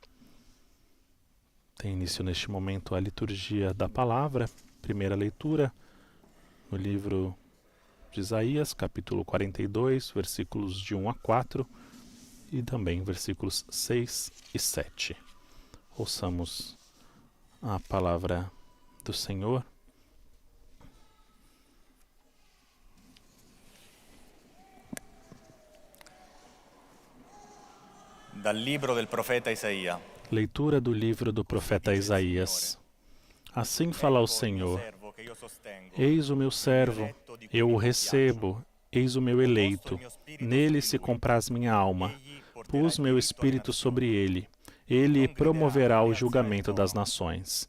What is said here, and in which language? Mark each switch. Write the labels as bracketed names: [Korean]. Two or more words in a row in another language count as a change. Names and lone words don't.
[Portuguese] Tem início neste momento a liturgia da palavra, primeira leitura, no livro de Isaías, capítulo 42, versículos de 1 a 4, e também versículos 6 e 7. Ouçamos a palavra do Senhor. [Italian] Dal libro del profeta Isaia. [Portuguese] Leitura do livro do profeta Isaías. Assim fala o Senhor: Eis o meu servo, eu o recebo, eis o meu eleito, nele se compraz minha alma. Pus meu espírito sobre ele, ele promoverá o julgamento das nações.